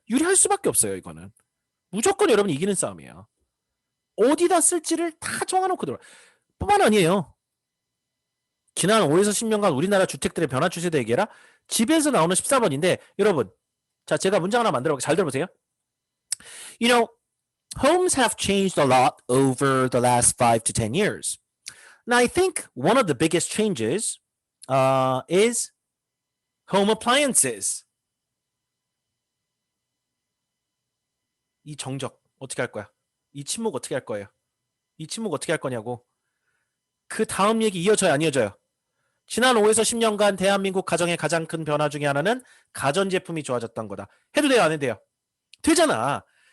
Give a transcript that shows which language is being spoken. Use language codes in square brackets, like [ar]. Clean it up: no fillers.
[ko] 유리할 수밖에 없어요, 이거는. 무조건 여러분이 이기는 싸움이에요. 어디다 쓸지를 다 정해놓고 들어가. 뿐만 아니에요. 지난 5에서 10년간 우리나라 주택들의 변화 추세도 얘기해라. 집에서 나오는 14번인데 여러분, 자, 제가 문장 하나 만들어 볼게요. 잘 들어보세요. [en] You know, homes have changed a lot over the last 5 to 10 years. Now, I think one of the biggest changes is home appliances. [ko] 이 정적 어떻게 할 거야? 이 침묵 어떻게 할 거예요? 이 침묵 어떻게 할 거냐고. 그 다음 얘기 이어져요, 안 이어져요? 지난 5에서 10년간 대한민국 가정의 가장 큰 변화 중에 하나는 가전제품이 좋아졌던 거다. 해도 돼요, 안 해도 돼요? 되잖아.